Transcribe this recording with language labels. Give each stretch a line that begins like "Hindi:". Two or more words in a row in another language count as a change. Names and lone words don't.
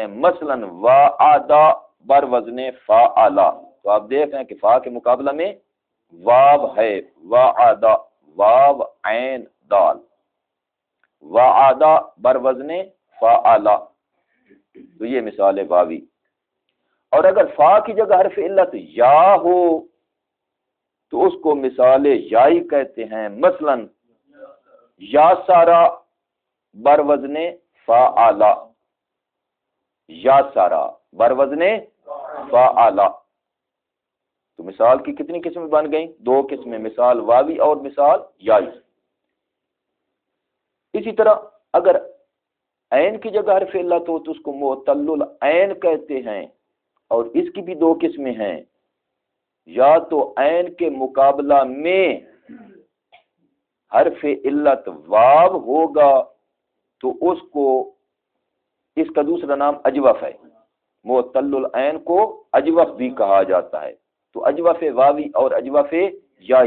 Urdu: مثلا وعدہ بر وزن فعلا، تو آپ دیکھ رہے ہیں کہ فا کے مقابلہ میں واو ہے، وعدہ واو عین دال، وعدہ بر وزن فعلا، تو یہ مثال واوی۔ اور اگر فا کی جگہ حرف علت یا ہو تو اس کو مثال یائی کہتے ہیں۔ مثلا یا سارا بر وزن فعلا، یا سارا بر وزن فعلا، تو مثال کی کتنی قسمیں بن گئیں؟ 2 قسمیں، مثال واوی اور مثال یائی۔ اسی طرح اگر عین کی جگہ حرف علت ہو تو اس کو
Arabic: معطل العین
Urdu: کہتے ہیں، اور اس کی بھی 2 قسمیں ہیں، یا تو عین کے مقابلہ میں حرف علت واو ہوگا تو اس کو، اس کا دوسرا نام اجوف ہے،
Arabic: معطل العین
Urdu: کو اجوف بھی کہا جاتا ہے، تو اجوف واوی اور اجوف یائی۔